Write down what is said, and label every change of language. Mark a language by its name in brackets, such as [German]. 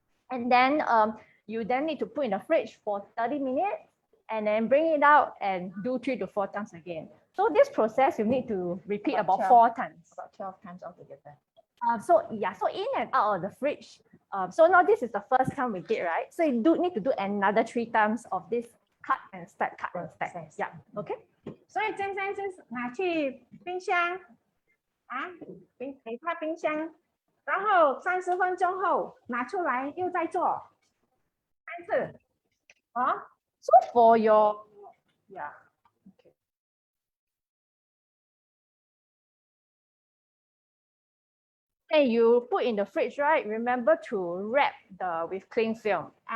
[English] And then you then need to put in the fridge for 30 minutes and then bring it out and do 3 to 4 times again. So this process you need to repeat about 4 times. About 12 times altogether. So in and out of the fridge. So now this is the first time we did, right? So you do need to do another 3 times of this cut and stack. Yeah. Okay. [Chinese] 所以真是拿去冰箱给它冰箱，然后30分钟后拿出来又再做3次。 [English] So for your and you put in the fridge, right? Remember to wrap with cling film.